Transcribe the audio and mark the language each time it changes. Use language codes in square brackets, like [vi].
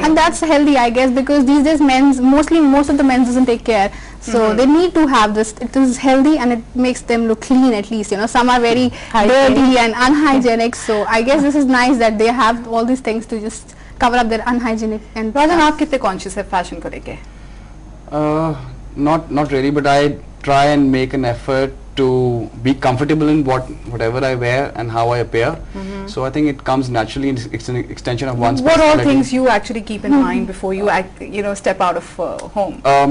[en] And that's healthy, I guess, because these days most of the men doesn't take care. So they need to have this. It is healthy and it makes them look clean at least. Some are very dirty and unhygienic. So I guess this is nice that they have all these things to just cover up their unhygienic and [hi] राजन, आप कितने conscious है fashion को लेके? [en] Not really, but I try and make an effort to be comfortable in whatever I wear and how I appear. So I think it comes naturally. It's an extension of one's What all personality. things you actually keep in mind before you step out of home?